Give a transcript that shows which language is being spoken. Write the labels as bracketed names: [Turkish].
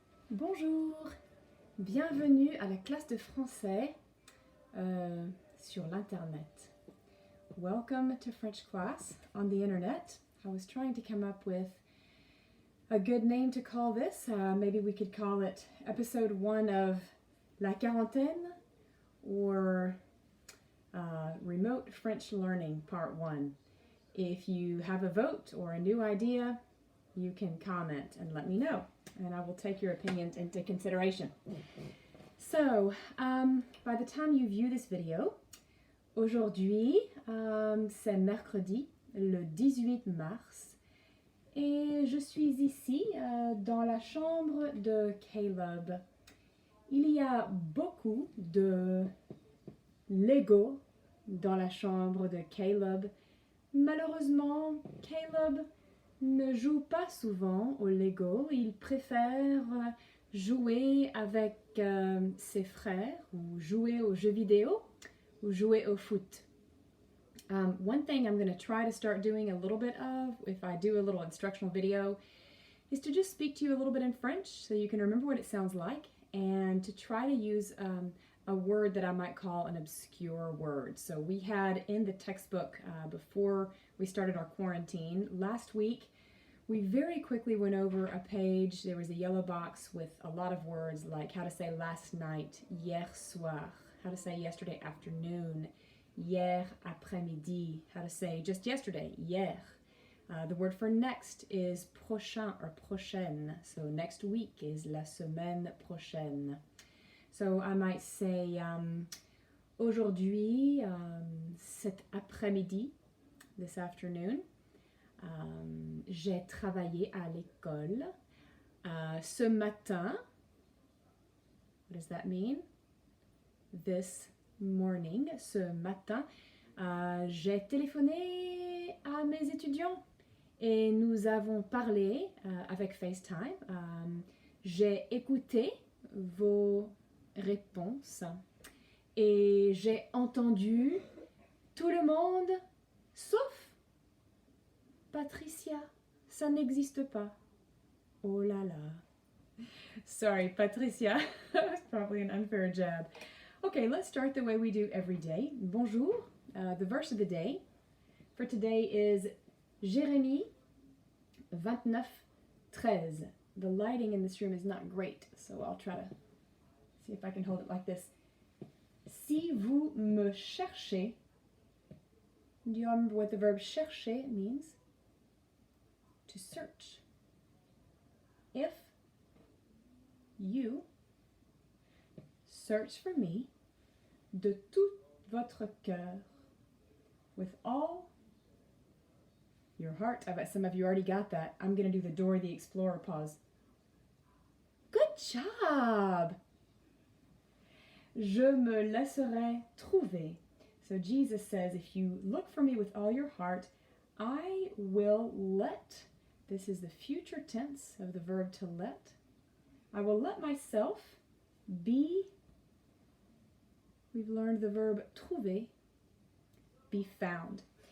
[French] Bonjour, bienvenue à la classe de français sur l'internet. [English] Welcome to French class on the internet. I was trying to come up with a good name to call this. Maybe we could call it episode 1 of La Quarantaine or Remote French Learning Part 1. If you have a vote or a new idea, you can comment and let me know, and I will take your opinions into consideration. So, by the time you view this video, [French] aujourd'hui, c'est mercredi, le 18 mars, et je suis ici dans la chambre de Caleb. Il y a beaucoup de Lego dans la chambre de Caleb. Malheureusement, Caleb ne joue pas souvent au Lego. Il préfère jouer avec ses frères ou jouer aux jeux vidéo ou jouer au foot. [English] One thing I'm going to try to start doing a little bit of, if I do a little instructional video, is to just speak to you a little bit in French so you can remember what it sounds like, and to try to use a word that I might call an obscure word. So we had in the textbook before we started our quarantine last week, we very quickly went over a page. There was a yellow box with a lot of words like how to say last night, [French] hier soir, [English] how to say yesterday afternoon, [French] hier après-midi, [English] how to say just yesterday, hier. The word for next is prochain or prochaine. So next week is [French] la semaine prochaine. [English] So I might say [French] aujourd'hui, cet après-midi, [English] this afternoon. [French] J'ai travaillé à l'école. Ce matin, [English] what does that mean? This morning, [French] ce matin, j'ai téléphoné à mes étudiants et nous avons parlé avec FaceTime. J'ai écouté vos réponses et j'ai entendu tout le monde sauf Patricia, ça n'existe pas. Oh là là. [English] Sorry, Patricia. That's probably an unfair jab. Okay, let's start the way we do every day. Bonjour. The verse of the day for today is Jérémie 29:13. The lighting in this room is not great, so I'll try to see if I can hold it like this. [French] Si vous me cherchez, [English] do you remember what the verb chercher means? To search. If you search for me [French] de tout votre cœur, [English] with all your heart. I bet some of you already got that. I'm going to do the Dora the Explorer pause. Good job! [French] Je me laisserai trouver. [English] So Jesus says, if you look for me with all your heart, I will let. This is the future tense of the verb to let. I will let myself be, we've learned the verb trouver, be found.